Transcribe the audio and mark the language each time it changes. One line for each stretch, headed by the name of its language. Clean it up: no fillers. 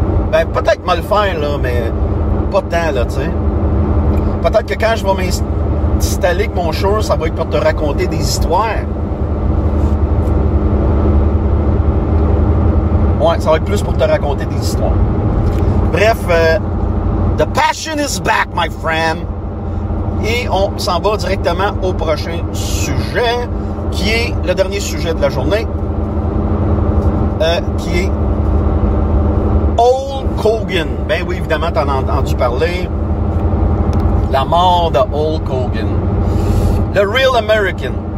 French: Ben, peut-être me le faire, là, mais pas tant, là, tu sais. Peut-être que quand je vais m'installer avec mon Shure, ça va être pour te raconter des histoires. Ouais, ça va être plus pour te raconter des histoires.
English: Bref, the passion is back, my friend.
French: Et on s'en va directement au prochain sujet, qui est le dernier sujet de la journée, qui est Hulk Hogan. Ben oui, évidemment, t'en as entendu parler. La mort de Hulk Hogan. Le Real American.